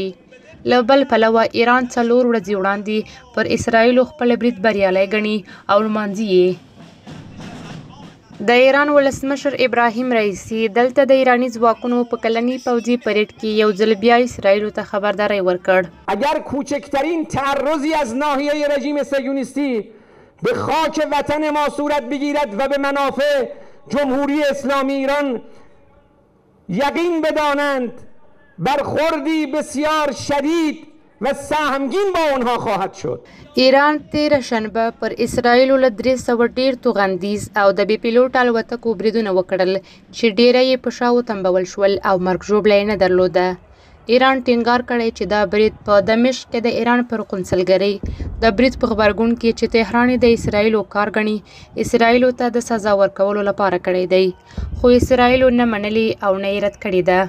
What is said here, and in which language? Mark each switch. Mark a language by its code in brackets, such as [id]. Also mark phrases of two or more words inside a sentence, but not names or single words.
[ps] له بل پلوه ایران 4 ورځې وړاندې پر اسرائیلو خپل برید بریالی ګڼي او لمانځي یې. د ایران ولسمشر ابراهیم رئیسی دلته د ایرانی ځواکونو په کلنی پوځي پریډ کې یو ځل بیا اسرائیلو ته خبرداری ورکړ. [fa] اگر کوچکترین تعرضی از ناحیه رژیم صهیونیستی به خاک وطن ما صورت بگیرد و به منافع جمهوری اسلامی ایران یقین بدانند برخوردی بسیار شدید و سهمگین با آنها خواهد شد. [ps] ایران 13 شنبه پر اسرائیلو له 300 ډیر توغندیز او د بې پیلوټ الوتکو بریدونه وکړل چې ډیره یې په شاو تنبول شول او مرګ ژوبله نه درلوده. ایران ټینګار کړی چې دا برید په دمشق کې د ایران پر قونسلګرۍ د برید په غبرګون کې چې تهران د اسرائیلو کار ګڼي اسرائیلو ته د سزا ورکولو لپاره کړی دی خو اسرائیلو نه منلي او نه یې رد کړې ده.